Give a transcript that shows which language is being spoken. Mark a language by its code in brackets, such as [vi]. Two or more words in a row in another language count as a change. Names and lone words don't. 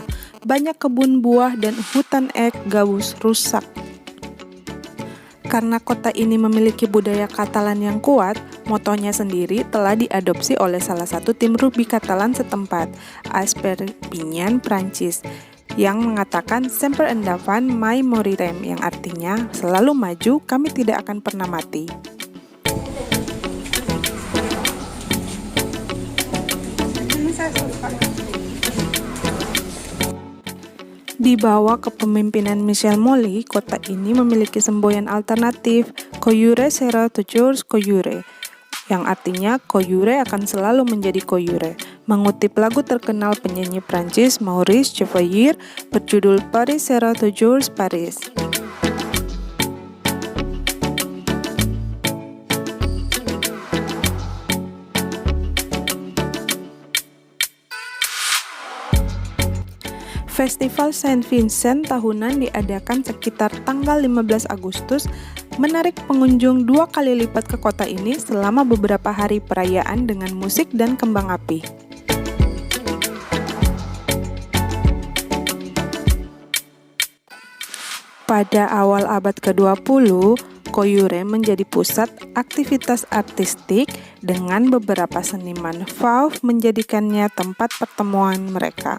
[id] Banyak kebun buah dan hutan ek gabus rusak. Karena kota ini memiliki budaya Katalan yang kuat, motonya sendiri telah diadopsi oleh salah satu tim rugby Katalan setempat, AS Perpignan, Prancis, yang mengatakan [ca] Semper Endavant mai morirem, [id] yang artinya selalu maju, kami tidak akan pernah mati. Di bawah kepemimpinan Michel Molly, kota ini memiliki semboyan alternatif [fr] Coyure sera toujours Coyure, [id] yang artinya Coyure akan selalu menjadi Coyure, mengutip lagu terkenal penyanyi Prancis Maurice Chevalier berjudul [fr] Paris sera toujours Paris. [id] Festival Saint Vincent tahunan diadakan sekitar tanggal 15 Agustus, menarik pengunjung 2 kali lipat ke kota ini selama beberapa hari perayaan dengan musik dan kembang api. Pada awal abad ke-20, Coyure menjadi pusat aktivitas artistik dengan beberapa seniman Fauve menjadikannya tempat pertemuan mereka.